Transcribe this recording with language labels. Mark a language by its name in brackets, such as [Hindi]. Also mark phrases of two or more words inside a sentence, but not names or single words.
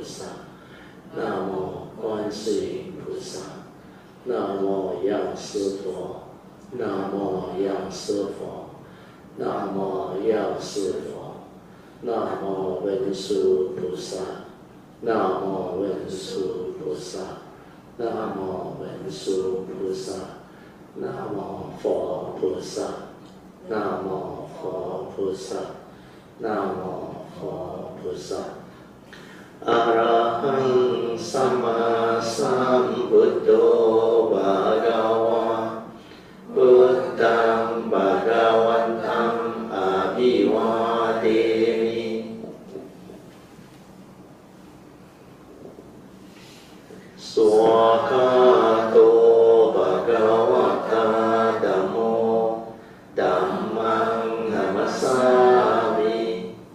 [Chinese] 萨 Namo 观世音菩萨 Namo 药师佛 Namo 药师佛 Namo 药师佛 Namo 文殊菩萨 Namo 文殊菩萨 Namo 文殊菩萨 Namo 佛菩萨 Namo 佛菩萨 Namo 佛菩萨 [Pali] Arahang Sama Sambuddho Bhagava Buddhang Bhagavantam Abhivademi Swakato Bhagavata Dhammo Dhammang Namasami